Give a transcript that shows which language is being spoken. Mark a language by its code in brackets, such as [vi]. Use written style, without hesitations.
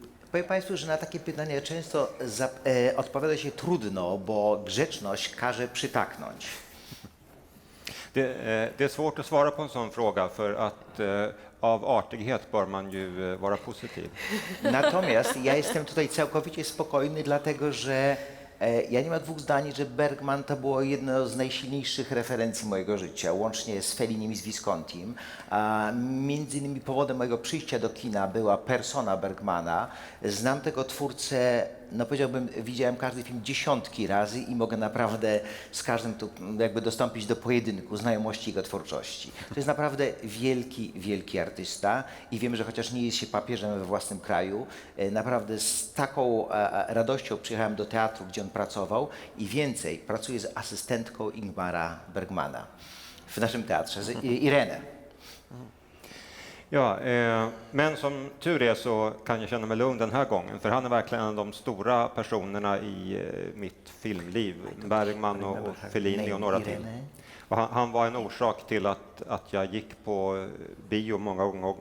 [pl] Powiem Państwu, że na takie pytania często odpowiada się trudno, bo grzeczność każe przytaknąć. [sv] Det är svårt att svara på en sån fråga för att av artighet bör man ju vara positiv. [pl] Natomiast ja jestem tutaj całkowicie spokojny, dlatego że ja nie mam dwóch zdań, że Bergman to było jedno z najsilniejszych referencji mojego życia, łącznie z Fellinim i z Viscontim. Między innymi powodem mojego przyjścia do kina była persona Bergmana. Znam tego twórcę, powiedziałbym, widziałem każdy film dziesiątki razy i mogę naprawdę z każdym tu jakby dostąpić do pojedynku znajomości jego twórczości. To jest naprawdę wielki, wielki artysta i wiem, że chociaż nie jest się papieżem we własnym kraju, naprawdę z taką radością przyjechałem do teatru, gdzie on pracował i więcej, pracuję z asystentką Ingmara Bergmana w naszym teatrze, z Irenę. [sv] Ja, men som tur är så kan jag känna mig lugn den här gången, för han är verkligen en av de stora personerna i mitt filmliv, Bergman och Fellini och några till. Och han var en orsak till att jag gick på bio många gånger.